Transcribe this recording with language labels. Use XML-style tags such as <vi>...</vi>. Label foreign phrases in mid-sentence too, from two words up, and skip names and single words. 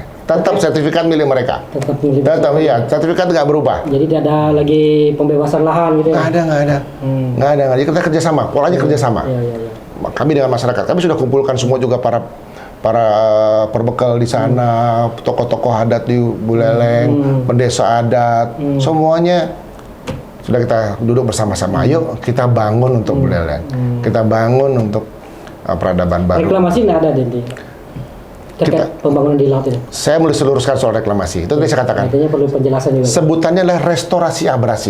<id>Tetap sertifikat milik mereka. Tetap iya, sertifikat nggak berubah. Jadi tidak ada lagi pembebasan lahan gitu ya? Nggak ada. Jadi kita kerjasama, polanya kerjasama. Iya. Kami dengan masyarakat, kami sudah kumpulkan semua juga para perbekal di sana, tokoh-tokoh adat di Buleleng, pendesa adat, semuanya sudah kita duduk bersama-sama. Ayo kita bangun untuk Buleleng, kita bangun untuk peradaban baru. Reklamasi nggak ada Denti terkait pembangunan di laut ini. Saya mulai seluruskan soal reklamasi. Itu tadi saya katakan. Artinya perlu penjelasan juga. Sebutannya adalah restorasi abrasi.</id>